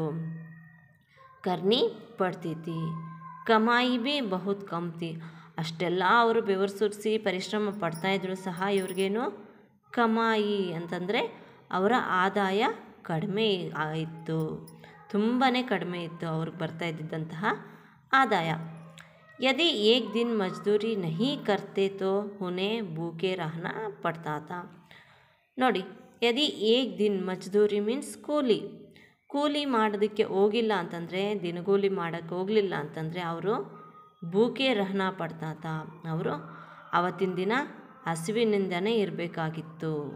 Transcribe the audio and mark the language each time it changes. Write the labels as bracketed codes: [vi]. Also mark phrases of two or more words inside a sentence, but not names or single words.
[hi] करनी पड़ती थी. कमाई भी बहुत कम थी. [kn] ಅಷ್ಟೆಲ್ಲ ಅವರು ಬೆವರು ಸುರಿಸಿ ಪರಿಶ್ರಮ ಪಡ್ತಾಯಿದ್ರು ಸಹ ಇವ್ರಿಗೇನು? ಕಮಾಯಿ ಅಂತಂದರೆ ಅವರ ಆದಾಯ ಕಡಿಮೆ ಇತ್ತು, ತುಂಬಾ ಕಡಿಮೆ ಇತ್ತು ಅವ್ರಿಗೆ ಬರ್ತಾ ಇದ್ದಂತಹ ಆದಾಯ. [hi] यदि एक दिन मजदूरी नहीं करते तो उन्हें भूखे रहना पड़ता था. [kn] ನೋಡಿ, [hi] यदि एक दिन मजदूरी [kn] ಮೀನ್ಸ್ ಕೂಲಿ ಮಾಡೋದಕ್ಕೆ ಹೋಗಿಲ್ಲ ಅಂತಂದರೆ, ದಿನಗೂಲಿ ಮಾಡೋಕ್ಕೆ ಹೋಗಲಿಲ್ಲ ಅಂತಂದರೆ ಅವರು [hi] भूखे रहना पड़ता था. [kn] ಅವರು ಅವತ್ತಿನ ದಿನ ಹಸಿವಿನಿಂದನೇ ಇರಬೇಕಾಗಿತ್ತು.